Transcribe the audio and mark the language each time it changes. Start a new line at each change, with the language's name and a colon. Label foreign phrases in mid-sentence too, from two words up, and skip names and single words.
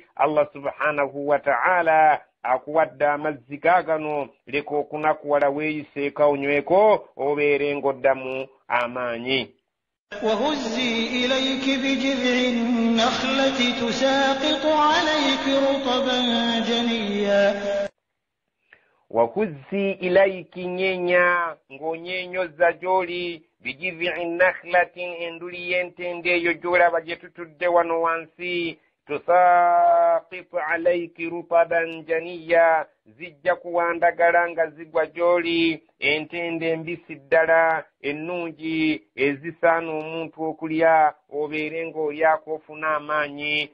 Ganda: Allah
Arabic: سبحانه وتعالى
Ganda: akuwadde amazzi gaagano, leka okunakuwala weeyiseeka onyweko obeere ng'oddamu amaanyi.
Arabic: وهزي إليك بجذع النخلة تساقط عليك رطبا جنيا. وهزي إليك نينيا,
Ganda: ng'onyenyoza gy'oli,
Arabic: بجذع نخلة,
Ganda: enduli y'entende eyo gy'olaba gye tutudde wano wansi,
Arabic: تساقط عليك رطبا جنيا,
Ganda: zijja kuwandagala nga zigwa gy'oli, entende embisi ddala ennungi ezisaana omuntu okulya, obeere ng'olyako ofuna amaanyi.